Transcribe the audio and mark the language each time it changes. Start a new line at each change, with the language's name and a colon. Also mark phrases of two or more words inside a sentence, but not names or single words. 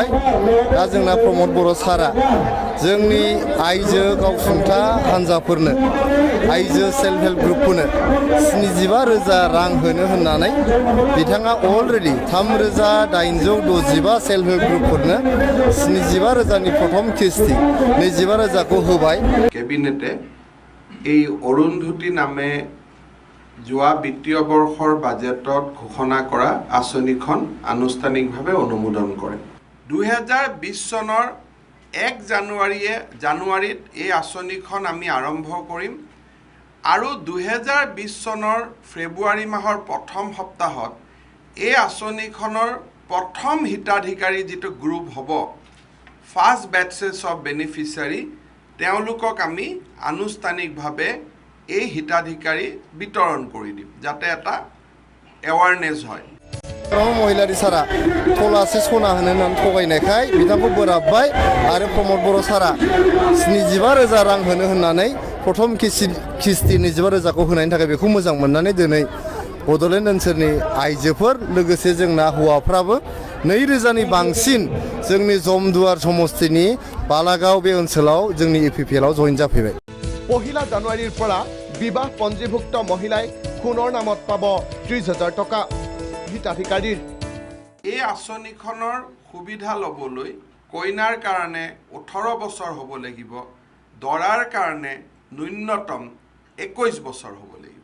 Bodo: दा जोंना प्रमद बर' सारा जोंनि आइजो गावसुंथा हान्जाफोरनो आइजो
English: self help group
Bodo: 75,000 रां होनो होननानै बिथाङा अलरेडि 3,865
English: self help group
Bodo: 75,000नि प्रथम किस्ति 25,000खौ होबाय।
Assamese: কেবিনেটে এই অৰুন্ধতী নামে যোৱা বিত্তীয় বৰ্ষৰ বাজেটত ঘোষণা কৰা আঁচনিখন আনুষ্ঠানিকভাৱে অনুমোদন কৰে। 2020 চনৰ 1 জানুৱাৰীত এই আঁচনিখন আমি আৰম্ভ কৰিম আৰু 2020 চনৰ ফেব্ৰুৱাৰী মাহৰ প্ৰথম সপ্তাহত এই আঁচনিখনৰ প্ৰথম হিতাধিকাৰী যিটো গ্ৰুপ হ'ব
English: first batches of beneficiary
Assamese: তেওঁলোকক আমি আনুষ্ঠানিকভাৱে এই হিতাধিকাৰী বিতৰণ কৰি দিম যাতে এটা এৱাৰনেছ হয়।
Bodo: महिलारि सारा थलासे सना होनो होननानै थगायनायखाय बिथांखौ बोराबबाय आरो प्रमद बर' सारा 75,000 रां होनो होननानै प्रथम किस्ति 25,000खौ होनायनि थाखाय बेखौ मोजां मोननानै दिनै बड'लेण्ड ओनसोलनि आइजोफोर लोगोसे जोंना हौवाफ्राबो 2,000नि बांसिन जोंनि जमदुवार समस्तिनि बालागाव बे ओनसोलाव जोंनि EPPLआव जइन जाफैबाय।
Assamese: 1 জানুৱাৰীৰ পৰা বিবাহ পঞ্জীভুক্ত মহিলাই সোণৰ নামত পাব 30,000 টকা। হিতাধিকাৰীৰ এই আঁচনিখনৰ সুবিধা ল'বলৈ কইনাৰ কাৰণে 18 বছৰ হ'ব লাগিব, দৰাৰ কাৰণে ন্যূনতম 21 বছৰ হ'ব লাগিব।